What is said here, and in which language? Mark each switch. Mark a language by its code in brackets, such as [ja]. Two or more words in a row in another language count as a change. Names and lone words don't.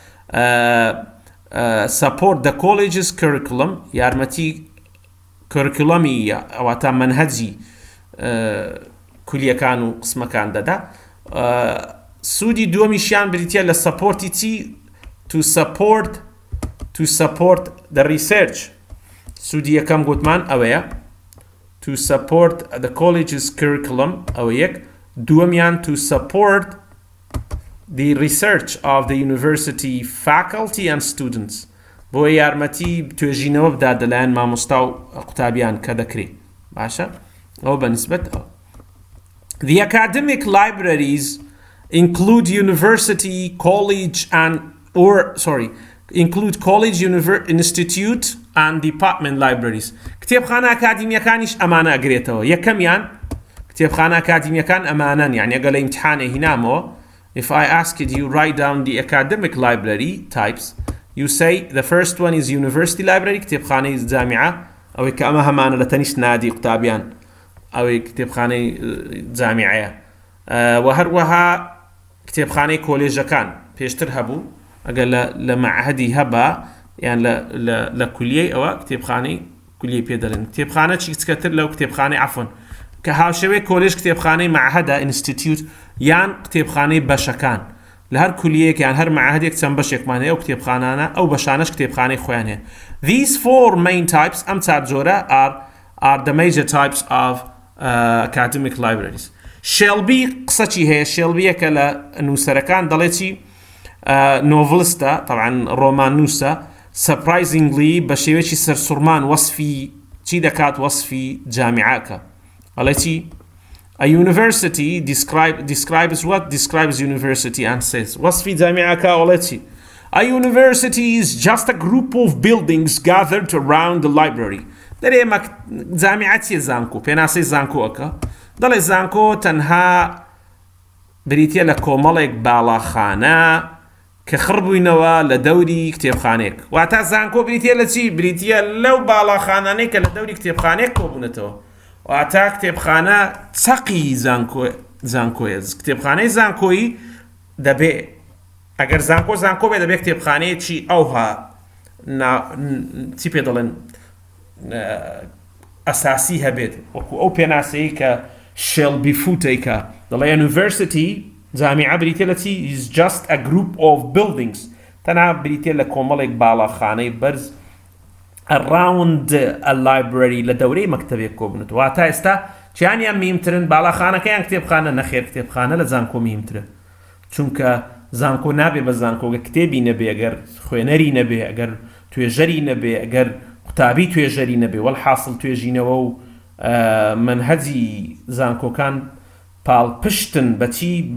[en] support the college's curriculum [ckb] یارمەتی curriculumi ئەواتە منهەجی کولیەکان و قسمەکان دەدا سوودی دووەمیشیان بریتیە لە سەپۆرتی چی [en] to support the research [ckb] سوودی یەکەم گوتمان ئەوەیە [en] to support the college's curriculum [ckb] ئەوە یەک دووەمیان [en] to support the research of the university faculty and students [ckb] بۆ یارمەتی توێژینەوە بدات لەلایەن مامۆستا و قوتابیان کە دەکرێت باشە ئەوە بەنسبەت ئەو [en] The academic libraries include include college, institute and department libraries. [ckb] کتێبخانە ئەکادیمیەکانیش ئەمانە ئەگرێتەوە یەکەمیان کتێبخانە ئەکادیمیەکان ئەمانەن یعنی ئەگەر لە ئیمتحانێ هینامەوە [en] if I asked you write down the academic library types you say the first one is university library [ckb] کتێبخانەی جامیعە ئەوەی کە ئەمە هەمانە لە تەنیشت نادی قوتابیان ئەوەی کتێبخانەی جامیعەیە و هەروەها کتێبخانەی کۆلێژەکان پێشتر هەبوو ئەگەر لە معهدی هەبا یان لە کولیەی ئەوە کتێبخانەی کولیەی پێدەڵێن کتێبخانە چیکەتر لەو کتێبخانەی عەفوەن کە هاوشێوەی کۆلێژ کتێبخانەی معهدە ئینستیتیوت یان کتێبخانەی بەشەکان لە هەر کولیەیەک یان هەر معهدێک چەند بەشێکمان هەیە ئەو کتێبخانانە ئەو بەشانەش کتێبخانەی خۆیان هەیە [en] These four main types [ckb] ئەم چار جۆرە [en] are the major types of academic libraries. [ckb] Shelby قسە چی هەیە شێلبیەکە لە نووسەرەکان دەڵێ چی نۆڤڵستە طبعا ڕۆمان نووسە surprisingly بە شێوەیەکی سەرسوڕمان وەسفی چی دەکات وەسفی جامیعەکە ئەڵێ چی [en] A university describes what describes university and says [ckb] وەسفی جامیعەکە ئەڵێ چی [en] A university is just a group of buildings gathered around the library [ckb] دەرێ جامیعەتی زانکۆ پێناسەی زانکۆەکە دەڵێ زانکۆ تەنها بریتیە لە کۆمەڵێک باڵاخانە کە خڕبووینەوە لە دەوری کتێبخانێک واتە زانکۆ بریتیە لە چی بریتیە لەو باڵاخانانەی کە لە دەوری کتێبخانێک کۆبوونەتەوە واتە کتێبخانە چەقی زانکۆیە کتێبخانەی زانکۆیی دەبێ ئەگەر زانکۆ بێ دەبێت کتێبخانەیەکی ئەوها چی پێ دەڵێن ئەساسی هەبێت وەکو ئەو پێناسەیە کە شێلبی فوتێکە دەڵێ یونیڤەرسیتی جامیعە بریتیە لە چی [en] is just a group of buildings [ckb] تەنها بریتیە لە کۆمەڵێک باڵاخانەی بەرز [en] around a library [ckb] لە دەورەی مەکتەبێک کۆبوونەوە واتە ئێستا چیانیان میمترن باڵاخانەکەیان کتێبخانە نەخێر کتێبخانە لە زانکۆ میمترە چونکە زانکۆ نابێ بە زانکۆگە کتێبی نەبێ ئەگەر خوێنەری نەبێ ئەگەر توێژەری نەبێ ئەگەر قوتابی توێژەری نەبێ وەڵحاصڵ توێژینەوە و منهەجی زانکۆکان پاڵپشتن بەچی